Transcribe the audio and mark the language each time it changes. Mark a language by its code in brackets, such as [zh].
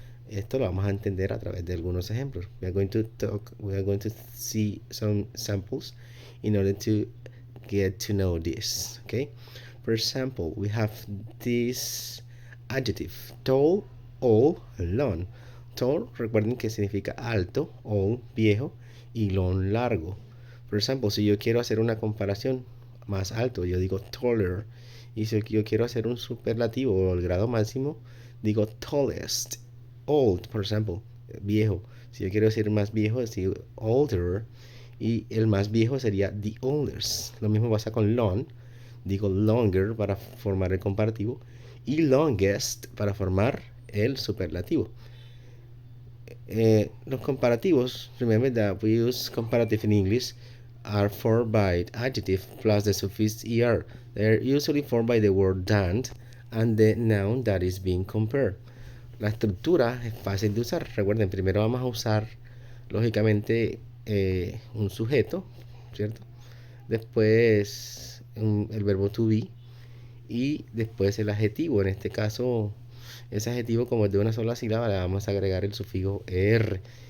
[es] Esto lo vamos a entender a través de algunos ejemplos. [en] We are going to see some samples in order to get to know this. Okay. For example, we have this adjective: tall, old, long. [es] Tall, recuerden que significa alto, old, viejo, y long, largo. Por ejemplo, si yo quiero hacer una comparación, más alto, yo digo taller. Y si yo quiero hacer un superlativo o el grado máximo, digo tallest. Old, por ejemplo, viejo. Si yo quiero decir más viejo, digo older. Y el más viejo sería the oldest. Lo mismo pasa con long. Digo longer para formar el comparativo. Y longest para formar el superlativo. Los comparativos, [en] remember that we use comparative in English, are formed by adjective plus the suffix er. They're usually formed by the word than and the noun that is being compared. [es] La estructura es fácil de usar. Recuerden, primero vamos a usar, lógicamente, un sujeto, ¿cierto? Después el verbo to be y después el adjetivo. En este caso, ese adjetivo, como es de una sola sílaba, le vamos a agregar el sufijo er.